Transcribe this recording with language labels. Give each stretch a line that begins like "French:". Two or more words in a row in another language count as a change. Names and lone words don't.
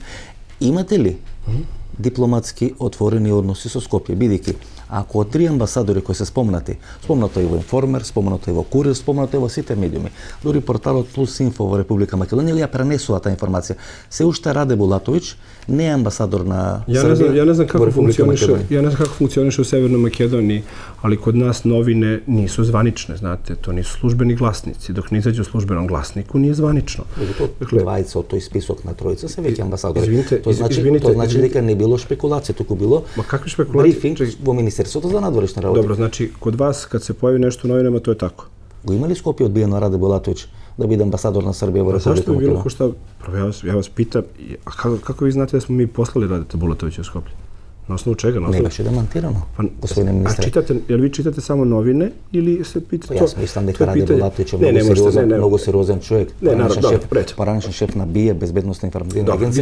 Macedonian: Имате ли дипломатски отворени односи со Скопје, бидејќи ако од 3 амбасадори кои се спомнато и во Информер, спомнато и во Курир, спомнато и во сите медиуми, дури порталот Плюс Инфо во Република Македонија ја пренесува таа информација. Се уште Раде Булатовиќ не е амбасадор на Србија.
Serbian: Ja ne znam kako funkcioniše u Severnoj Makedoniji, ali kod nas novine nisu zvanične, znate, to nisu službeni glasnici. Dok ne izađe u službenom glasniku, nije zvanično.
Macedonian: Двајца од тој список на тројца се веќе амбасадори. Тоа значи дека не било шпекулација, туку било брифинг во Министерството за надворешни работи.
Serbian: Dobro, znači, kod vas kad se pojavi nešto u novinama, to je tako.
Macedonian: Го има ли Скопје одбиено Раде Булатовиќ
Serbian: da bude ambasador na Srbije u Republiku Zašto bi bilo Makedoniju? ko šta, ja vas pitam, a kako vi znate da smo mi poslali Radeta Bulatovića u Skoplje? Na osnovu čega? Ne baš je demantirano, gospodine ministre. Jel vi čitate samo novine ili se pitate to? Ja mislim da Rade Bulatović je mnogo seriozan čovjek, poraničan šef na BIA, bezbednostne informativne agencije.